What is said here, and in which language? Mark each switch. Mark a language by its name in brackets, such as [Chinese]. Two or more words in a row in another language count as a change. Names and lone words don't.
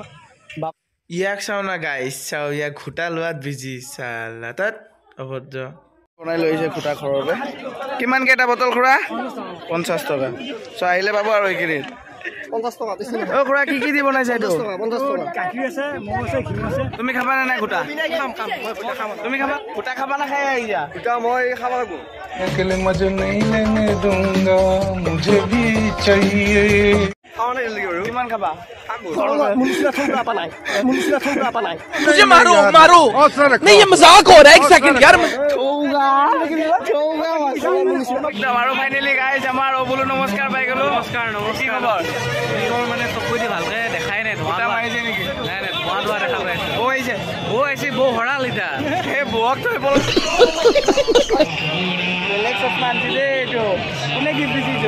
[Assamese] ইয়াক চাও না গাইছ চাও ইয়াক ঘোটা লোৱাত বিজি চালা তাত অভদ্ৰ বনাই লৈছে ঘোটা ঘৰতে কিমান কেইটা বটল খুৰা 50 টকা চ' আহিলে পাব আৰু এইকেইদিন 50 টকা বেছি অ খুৰা কি কি দি বনাইছা এইটো 50 টকা গাখীৰ আছে মৌ আছে ঘিউ আছে তুমি খাবা নে নাই ঘোটা খাম মই ঘোটা খাম তুমি খাবা ঘোটা খাবা না খাই আহিছা ঘোটা মই খাব লাগিব [Hindi] अकेले मजे नहीं लेने दूंगा मुझे भी चाहिए [Assamese] খাওনে জলদি কৰো কিমান খাবা मुनिसिला थोड़ा पा নাই [Hindi] मुझे मारो नहीं ये मजाक हो रहा है 1 सेकंड यार [Assamese] একদম আৰু [English] finally guys [Assamese] আমাৰ অবুলু নমস্কাৰ পাই গলো নমস্কাৰ কি খবৰ এইবোৰ মানে চকুদি ভালকে দেখাই নাই ঘোটা মাৰিছে নেকি নাই ধোৱা দেখা পাই আছে বৌ আহিছে বৌ আহিছে বৌ হৰাল এতিয়া এই বৌক থৈ বেলেগ চশমা আনিছে দেই এইটো কোনে গিফ্ট দিছে এইটো